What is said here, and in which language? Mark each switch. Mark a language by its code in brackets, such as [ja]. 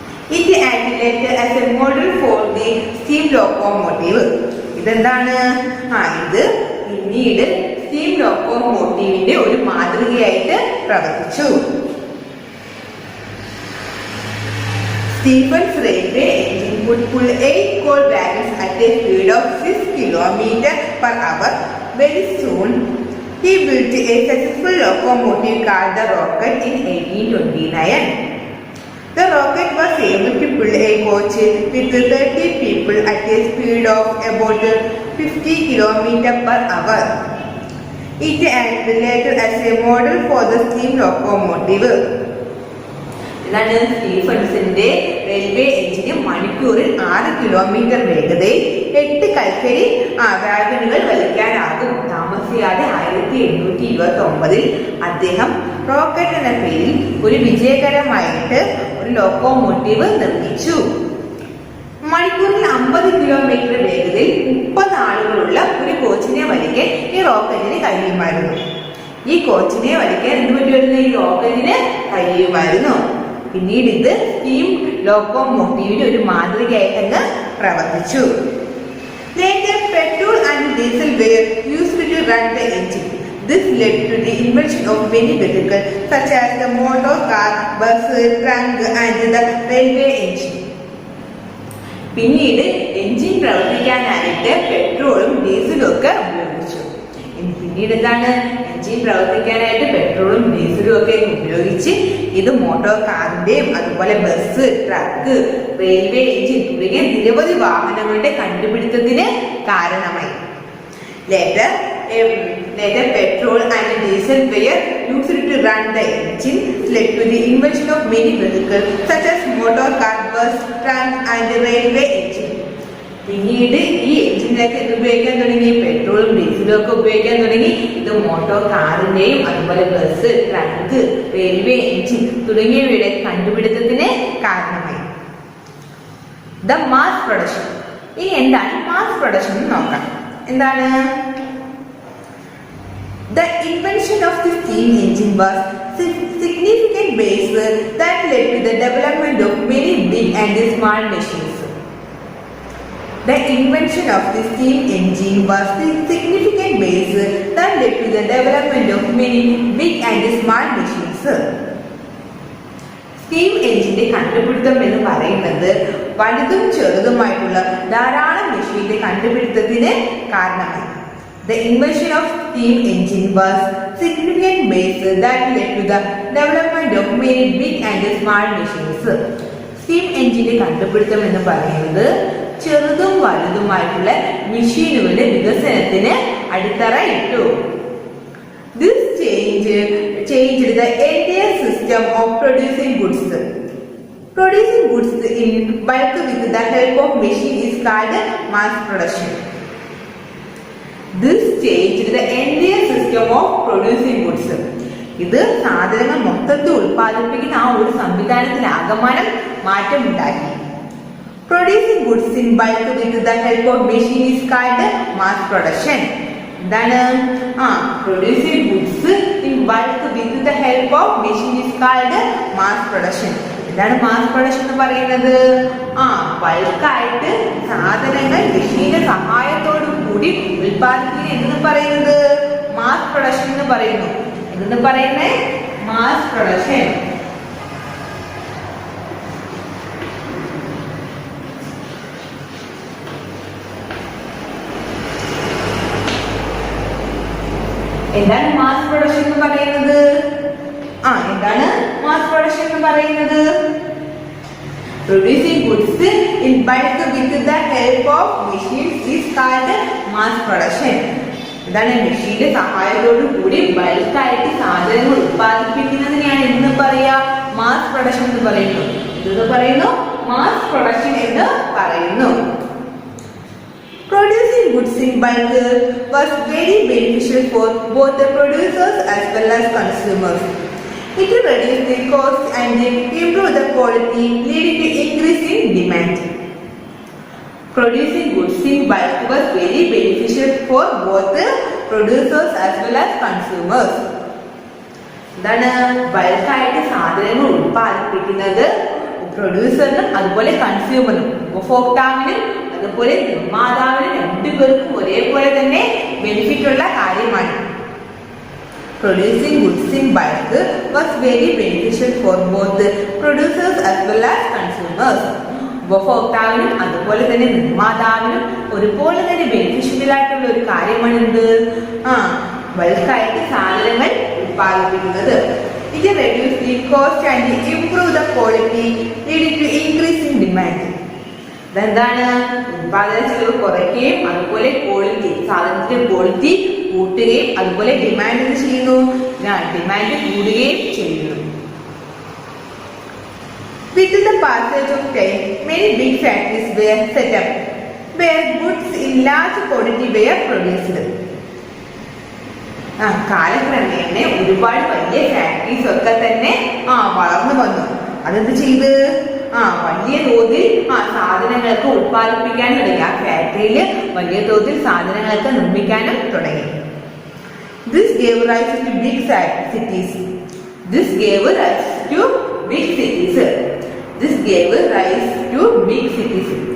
[en] It acted as a model for the steam locomotive. [ml] ഇതെന്താണ്? ഇത് പിന്നീട് സ്റ്റീം ലോക്കോമോട്ടീവിന്റെ ഒരു മാതൃകയായിട്ട് പ്രവർത്തിച്ചു. [en] Stevens railway engine could pull 8 coal wagons at a speed of 6 km per hour. Very soon, he built a successful locomotive called the rocket in 1829. The rocket was able to pull a coach with 30 people at a speed of about 50 km per hour. It acted later as a model for the steam locomotive. [ml] സ്റ്റീഫൻസിന്റെ railway എഞ്ചിന് മണിക്കൂറിൽ 6 kilometre വേഗതയിൽ 8 കൽക്കരി വാഗണുകൾ വലിക്കാനാകും. താമസിയാതെ 1829 അദ്ദേഹം rocket എന്ന പേരിൽ ഒരു വിജയകരമായിട്ട് ഒരു locomotive നിർമ്മിച്ചു. മണിക്കൂറിൽ 50 കിലോമീറ്റർ വേഗതയിൽ 30 ആളുകളുള്ള ഒരു കോച്ചിനെ വലിക്കാൻ ഈ റോക്കറ്റിന് കഴിയുമായിരുന്നു. ഈ കോച്ചിനെ വലിക്കാൻ എന്ത് പറ്റുമായിരുന്നു? ഈ റോക്കറ്റിന് കഴിയുമായിരുന്നു. പിന്നീട് ഇത് സ്റ്റീം ലോക്കോമോട്ടീവിന് ഒരു മാതൃകയായിട്ട് പ്രവർത്തിച്ചു. [en] Later, petrol and diesel were used to run the engine. This led to the invention of many vehicles such as the motor car, bus, trunk and the railway engine. [ml] പിന്നീട് എഞ്ചിൻ പ്രവർത്തിക്കാനായിട്ട് പെട്രോളും ഡീസലും ഒക്കെ ഉപയോഗിച്ചു. പിന്നീട് engine പ്രവർത്തിക്കാനായിട്ട് പെട്രോളും ഡീസലും ഒക്കെ ഉപയോഗിച്ച് ഇത് motor കാറിന്റെയും അതുപോലെ ബസ്, ട്രക്ക്, റെയിൽവേ എഞ്ചിൻ തുടങ്ങിയ നിരവധി വാഹനങ്ങളുടെ കണ്ടുപിടുത്തത്തിന് കാരണമായി. [en] Later, petrol and diesel were used to run the engine, led to the invention of many vehicles such as motor car, bus, trunk and railway engine. [ml] പിന്നീട് ഈ എഞ്ചിനൊക്കെ ഉപയോഗിക്കാൻ തുടങ്ങി, പെട്രോളും ഡീസലും ഒക്കെ ഉപയോഗിക്കാൻ തുടങ്ങി. ഇത് മോട്ടോർ കാറിന്റെയും അതുപോലെ ബസ്, ട്രക്ക്, റെയിൽവേ എഞ്ചിൻ തുടങ്ങിയവയുടെ കണ്ടുപിടുത്തത്തിന് കാരണമായി. The mass production. ഇനി എന്താണ് മാസ് പ്രൊഡക്ഷൻ എന്ന് നോക്കാം. എന്താണ്? [en] The invention of the steam engine was significant base that led to the development of many big and small machines. The invention of the steam engine was the significant base that led to the development of many big and small machines. [ml] Steam എഞ്ചിന്റെ കണ്ടുപിടുത്തം എന്ന് പറയുന്നത് വലുതും ചെറുതുമായിട്ടുള്ള ധാരാളം മെഷീന്റെ കണ്ടുപിടുത്തത്തിന് കാരണമായി. [en] The invention of steam engine was significant base that led to the development of many big and small machines. [ml] Steam എഞ്ചിന്റെ കണ്ടുപിടുത്തം എന്ന് പറയുന്നത് ചെറുതും വലുതുമായിട്ടുള്ള മെഷീനുകളുടെ വികസനത്തിന് അടിത്തറ ഇട്ടു. [en] This changed the entire system of producing goods. Producing goods in bulk with the help of machine is called mass production. This changed the entire system of producing goods. [ml] ഇത് സാധനങ്ങൾ മൊത്തത്തിൽ ഉൽപ്പാദിപ്പിക്കുന്ന ആ ഒരു സംവിധാനത്തിൽ ആകമാനം മാറ്റമുണ്ടാക്കി. [en] Producing goods in bulk with the help of machine is called mass production. [ml] എന്താണ്? [en] Producing goods in bulk with the help of machine is called mass production. [ml] എന്താണ് മാസ് പ്രൊഡക്ഷൻ എന്ന് പറയുന്നത്? ബൾക്കായിട്ട് സാധനങ്ങൾ മെഷീന്റെ സഹായത്തോടു കൂടി ഉൽപ്പാദിപ്പിക്കുന്ന എന്തെന്ന് പറയുന്നത് മാസ് പ്രൊഡക്ഷൻ എന്ന് പറയുന്നു. എന്തെന്ന് പറയുന്നേ? Mass production. എന്താണ് മാസ് പ്രൊഡക്ഷൻ എന്ന് പറയുന്നത്? എന്താണ് മാസ് പ്രൊഡക്ഷൻ എന്ന് പറയുന്നത്? [en] Producing goods in bulk with the help of machines is called mass production. [ml] എന്താണ്? മെഷീന്റെ സഹായത്തോടു കൂടി ബൾക്കായിട്ട് സാധനങ്ങൾ ഉത്പാദിപ്പിക്കുന്നതിനെയാണ് എന്ന് പറയാ മാസ് പ്രൊഡക്ഷൻ എന്ന് പറയുന്നു. ഇതെന്ന് പറയുന്നു മാസ് പ്രൊഡക്ഷൻ എന്ന് പറയുന്നു. [en] Producing goods in bulk was very beneficial for both the producers as well as consumers. It reduced the cost and improved the quality, leading to increase in demand. Producing goods in bulk was very beneficial for both the producers as well as consumers. [ml] എന്താണ്? ബൾക്കായിട്ട് സാധനങ്ങൾ ഉൽപ്പാദിപ്പിക്കുന്നത് പ്രൊഡ്യൂസറിനും അതുപോലെ കൺസ്യൂമറിനും ഉപഭോക്താവിനും അതുപോലെ നിർമ്മാതാവിനും രണ്ടുപേർക്കും ഒരേപോലെ തന്നെ benefit ഉള്ള കാര്യമാണ്. [en] Producing goods in bulk was very beneficial for both the producers as well as consumers. [ml] ഉപഭോക്താവിനും അതുപോലെ തന്നെ നിർമ്മാതാവിനും ഒരുപോലെ തന്നെ ബെനിഫിഷ്യൽ ആയിട്ടുള്ള ഒരു കാര്യമാണ് എന്ത്? ബൾക്കായിട്ട് സാധനങ്ങൾ ഉൽപ്പാദിപ്പിക്കുന്നത്. [en] It reduced the cost and improved the quality, leading to increase in demand. [ml] ഇതെന്താണ്? ഉൽപാദന ചെലവ് കുറയ്ക്കുകയും അതുപോലെ ക്വാളിറ്റി സാധനത്തിന്റെ ക്വാളിറ്റി കൂട്ടുകയും അതുപോലെ ഡിമാൻഡ് എന്ത് ചെയ്യുന്നു? ഡിമാൻഡ് കൂടുകയും ചെയ്യുന്നു. [en] With the passage of time, many big factories were set up where goods in large quantity were produced. [ml] കാലക്രമേണ ഒരുപാട് വലിയ ഫാക്ടറീസ് ഒക്കെ തന്നെ വളർന്നു വന്നു. അതെന്ത് ചെയ്ത്? വലിയ തോതിൽ സാധനങ്ങൾക്ക് ഉത്പാദിപ്പിക്കാൻ തുടങ്ങി. ആ ഫാക്ടറിയിൽ വലിയ തോതിൽ സാധനങ്ങളൊക്കെ നിർമ്മിക്കാനും തുടങ്ങി. [en] This gave rise to big cities. This gave rise to big cities. This gave rise to big cities.